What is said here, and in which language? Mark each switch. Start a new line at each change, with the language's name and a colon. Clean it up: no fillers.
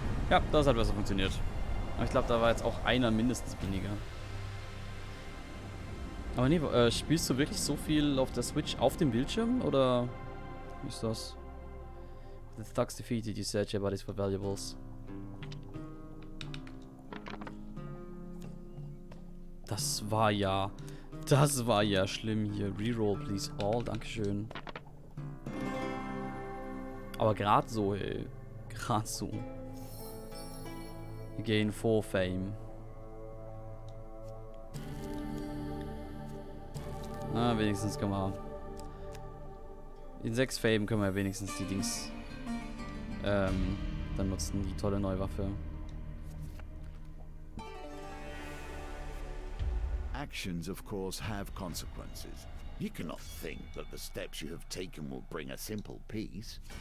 German: Ja, das hat besser funktioniert. Aber ich glaube, da war jetzt auch einer mindestens weniger. Aber nee, spielst du wirklich so viel auf der Switch auf dem Bildschirm? Oder wie ist das?
English: The thugs defeated, you search your bodies for valuables.
German: Das war ja schlimm hier.
English: Reroll, please all.
German: Dankeschön. Aber gerade so, ey. Gerade so.
English: You gain 4 Fame.
German: Na, wenigstens können wir... In 6 Fame können wir wenigstens die Dings... dann nutzen, die tolle neue Waffe.
English: Actions, of course, have consequences. You cannot think that the steps you have taken will bring a simple peace.